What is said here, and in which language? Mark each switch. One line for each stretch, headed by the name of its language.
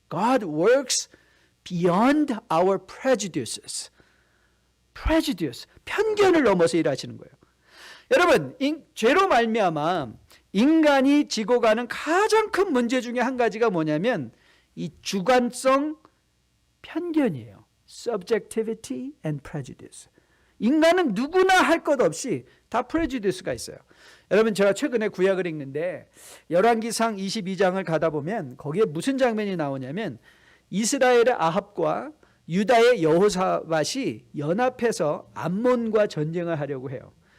English: God works beyond our prejudices.
Korean: prejudice, 편견을 넘어서 일하시는 거예요. 여러분, 죄로 말미암아 인간이 지고 가는 가장 큰 문제 중에 한 가지가 뭐냐면 이 주관성 편견이에요.
English: subjectivity and prejudice.
Korean: 인간은 누구나 할 것 없이 다 prejudice가 있어요. 여러분, 제가 최근에 구약을 읽는데 열왕기상 22장을 가다 보면 거기에 무슨 장면이 나오냐면 이스라엘의 아합과 유다의 여호사밧이 연합해서 암몬과 전쟁을 하려고 해요.